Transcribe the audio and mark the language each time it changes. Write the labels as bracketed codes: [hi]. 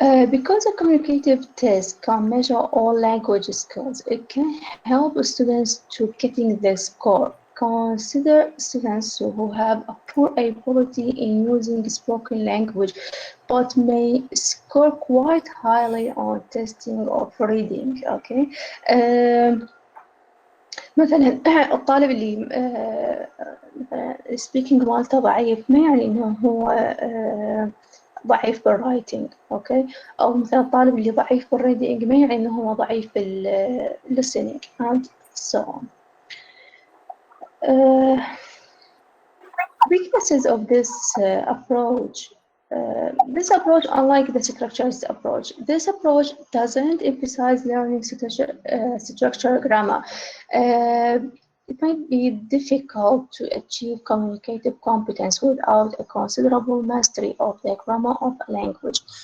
[en] Because a communicative test can measure all language skills, it can help students to getting the score. Consider students who have a poor ability in using spoken language, but may score quite highly on testing of reading. Okay. [ar] مثلا الطالب اللي مثلا speaking مالته ضعيف ما يعني إنه هو ضعيف بالرايتنج، أوكي، أو مثلا الطالب اللي ضعيف بالريدنج ما يعني إنه هو ضعيف بالlistening [en] and so on. Weaknesses of this approach. This approach, unlike the structured approach, this approach doesn't emphasize learning structure grammar. It might be difficult to achieve communicative competence without a considerable mastery of the grammar of a language.